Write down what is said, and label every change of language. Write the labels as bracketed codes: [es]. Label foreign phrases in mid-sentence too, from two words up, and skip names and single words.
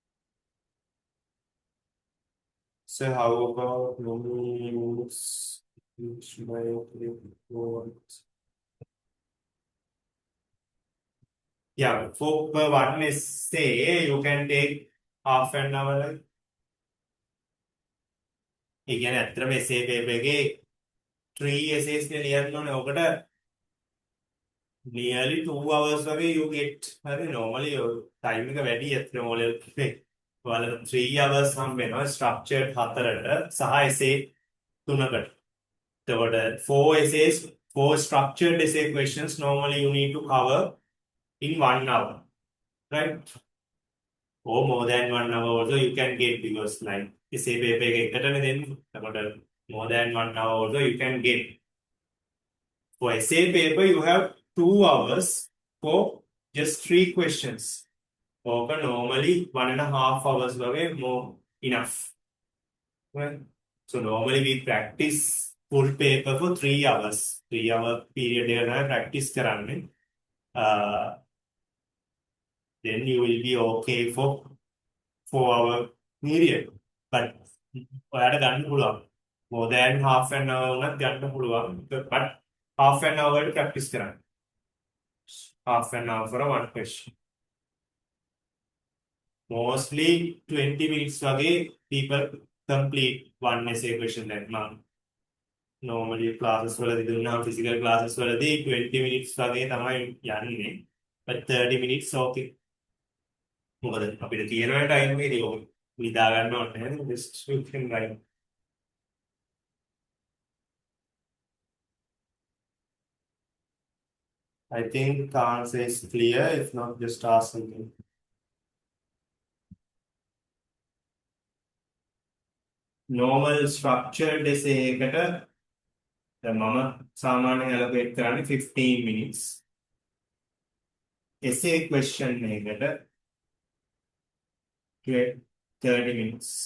[en] So how about moves? Yeah, for per one essay, you can take half an hour. Like, [si] ඒ කියන්නේ ඇත්තටම essay paper එකේ 3 essays නේ ලියන්න ඕනේ. [en] ඔකට nearly 2 hours වගේ you get. [si] හරි [en] normally time [si] එක වැඩි ඇත්තටම ඔය level එකේ. ඔයාලට 3 hours හම්බ වෙනවා structured 4ට සහ essay 3කට. [en] එතකොට 4 essays, 4 structured essay questions normally you need to cover in 1 hour, right? Or more than 1 hour also you can get because like essay paper [si] එකකටනේ දෙන්නේ. [en] එතකොට more than 1 hour also you can get. For essay paper you have 2 hours for just 3 questions. Or normally 1.5 hours away more enough. Right? So normally we practice full paper for 3 hours. 3 hour period එකකට practice කරන්නේ. Then you will be okay for 4 hour period. [si] But ඔයාලට ගන්න පුළුවන්. [en] More than half an hour [si] උනත් ගන්න පුළුවන්. [en] But half an hour practice කරන්න. Half an hour for one question. Mostly 20 minutes වගේ people complete one essay question then මම normally classes [si] වලදී දුන්නා [en] physical classes වලදී 20 minutes [si] වගේ තමයි යන්නේ. [en] But 30 minutes okay. [si] මොකද අපිට තියෙන time එකේදී ඔය නිදා ගන්න ඕනේ නේද? [en] Just you can write. I think the answer is clear. If not, just ask something. Normal structured essay [si] එකට දැන් මම සාමාන්‍යයෙන් allocate කරන්නේ 15 minutes. [en] Essay question එකට 30 minutes.